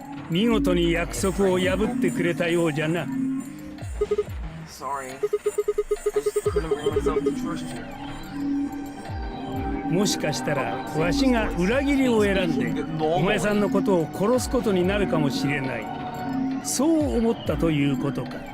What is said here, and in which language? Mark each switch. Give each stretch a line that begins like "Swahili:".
Japanese: 見事に約束を破ってくれたようじゃな。
English: Sorry. I just couldn't bring myself to trust you.
Japanese: もしかしたらわしが裏切りを選んでお前さんのことを殺すことになるかもしれない。そう思ったということか。